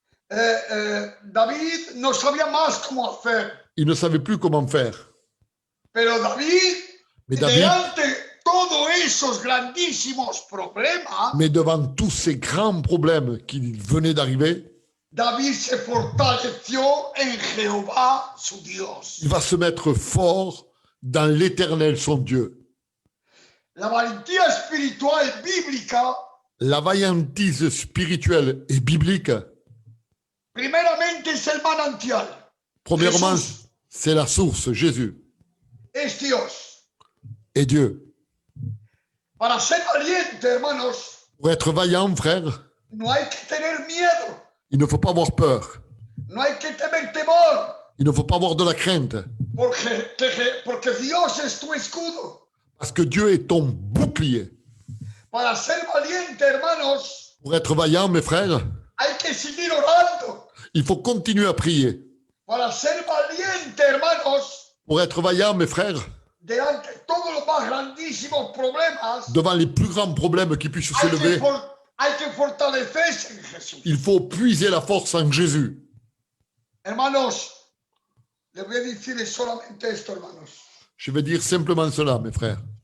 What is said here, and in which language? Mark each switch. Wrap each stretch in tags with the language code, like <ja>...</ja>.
<es>David no sabía más cómo hacer.</es> <fr>Il ne savait plus comment faire.</fr> <es>Pero David,</es> <fr>David,</fr> <es>delante de todos esos grandísimos problemas,</es> <fr>mais devant tous ces grands problèmes qui venaient d'arriver,</fr> <es>David se fortaleció en Jehová su Dios.</es> <fr>Il va se mettre fort dans l'Éternel, son Dieu.</fr> <es>La valentía espiritual bíblica,</es> <fr>La vaillantise spirituelle et biblique,</fr> <es>primeramente es el manantial.</es> <fr>premièrement,</fr> <es>Jesús</es> <fr>c'est la source, Jésus</fr> <es>es Dios.</es> <fr>et Dieu.</fr> <es>Para ser valiente, hermanos,</es> <fr>Pour être vaillant, frère,</fr> <es>no hay que tener miedo,</es> <fr>il ne faut pas avoir peur.</fr> <es>no hay que tener temor,</es> <fr>Il ne faut pas avoir de la crainte.</fr> <es>porque Dios es tu escudo.</es> <fr>Parce que Dieu est ton bouclier.</fr> <es>Para ser valiente, hermanos,</es> <fr>Pour être vaillant, mes frères,</fr> <es>hay que seguir orando.</es> <fr>il faut continuer à prier.</fr> <es>Para ser valiente, hermanos,</es> <fr>Pour être vaillant, mes frères,</fr> <es>delante de todos los más grandísimos problemas,</es> <fr>devant les plus grands problèmes qui puissent s'élever,</fr> <es>hay que fortalecerse en Jesús.</es> <fr>il faut puiser la force en Jésus.</fr> <es>Hermanos, les voy a decir solamente esto, hermanos.</es> <fr>Je vais dire simplement cela, mes frères.</fr>